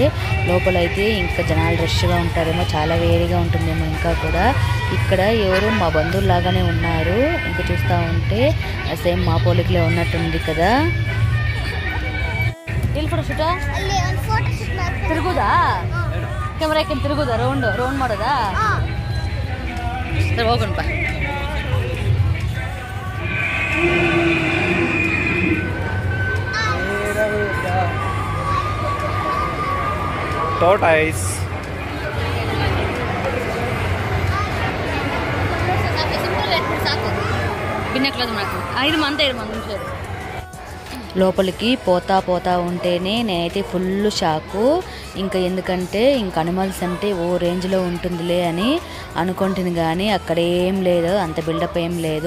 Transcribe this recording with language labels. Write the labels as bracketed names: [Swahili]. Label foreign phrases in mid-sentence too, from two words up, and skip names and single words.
[Telugu] లోపలైతే ఇంకా జనాలు రష్గా ఉంటారేమో, చాలా వేడిగా ఉంటుందేమో. ఇంకా కూడా ఇక్కడ ఎవరు మా బంధువులాగానే ఉన్నారు. ఇంకా చూస్తూ ఉంటే సేమ్ మా పోలికలే ఉన్నట్టుంది కదా. తిరుగుదా కెమెరా తిరుగుదా? [Kannada] రౌండ్ ಮಾಡೋದಾ? ಸರಿ ಹೋಗೋಣಪ್ಪ. [Telugu] tortoise లోపలికి పోతా ఉంటేనే నేనైతే ఫుల్ షాకు. ఇంకా ఎందుకంటే ఇంకా అనిమల్స్ అంటే ఓ రేంజ్లో ఉంటుందిలే అని అనుకుంటుంది, కానీ అక్కడ ఏం లేదు, అంత బిల్డప్ ఏం లేదు.